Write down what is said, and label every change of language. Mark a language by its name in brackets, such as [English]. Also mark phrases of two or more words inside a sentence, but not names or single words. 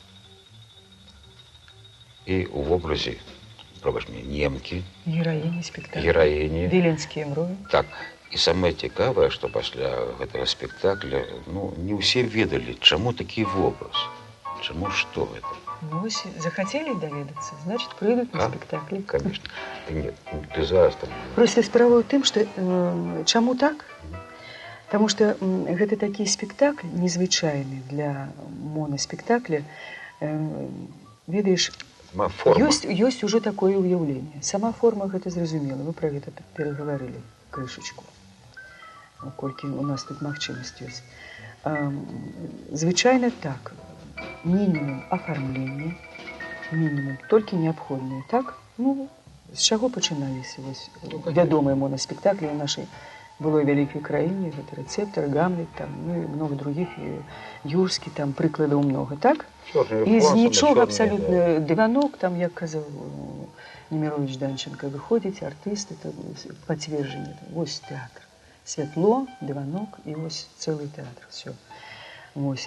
[Belarusian] І у вобразе, пробач мне, немкі, [Russian] Героини спектакля. [Belarusian] гераіні. Виленские мрои. Так. І самае цікавае, што пасля гэтага спектакля, ну, не ўсе ведалі, чаму такі вобраз, чаму што гэта. Ну, [Russian] вот захотели доведаться, значит, придут на А? спектакль. Конечно. Ты нет, ты зараз там. [Belarusian] Просто справа ў тым, што чаму так? Таму што гэта такі спектакль незвычайны для моноспектакля. Ведаеш, Форма. ёсць уже такое ўяўленне. Сама форма гэта зразумела. Мы пра гэта перагаварылі крышачку. Колькі у нас тут магчымасць ёсць. Звычайна так. Мінімум афармлення, мінімум толькі неабходнае. Так? Ну, з чаго пачыналіся вядомыя моноспектаклі ў нашай былой вялікай краіне, гэта рэцэптар, Гамлет, там, ну і [Russian] много других, [Belarusian] і Юрскі, там прыкладаў много, так? І з нічога абсалютна дыванок, там, як казаў Немірович Данченко, выходзіць артысты, пацверджанне, вось тэатр. Святло, дыванок і вось цэлы тэатр, все. Вось.